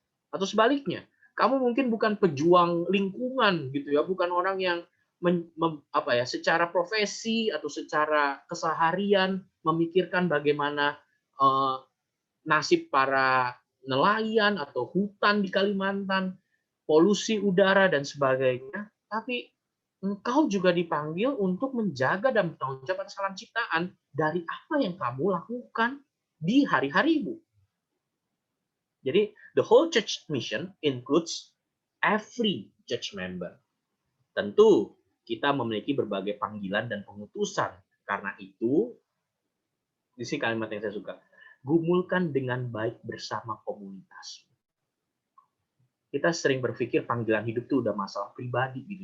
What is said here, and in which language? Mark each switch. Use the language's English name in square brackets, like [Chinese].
[Indonesian] Atau sebaliknya, kamu mungkin bukan pejuang lingkungan gitu ya, bukan orang yang secara profesi atau secara keseharian memikirkan bagaimana nasib para nelayan atau hutan di Kalimantan, polusi udara dan sebagainya, tapi engkau juga dipanggil untuk menjaga dan bertanggung jawab atas alam ciptaan dari apa yang kamu lakukan di hari-harimu. [English] Jadi, the whole church mission includes every church member. [Indonesian] Tentu, kita memiliki berbagai panggilan dan pengutusan. Karena itu, di sini kalimat yang saya suka, gumulkan dengan baik bersama komunitas. Kita sering berpikir panggilan hidup itu udah masalah pribadi gitu.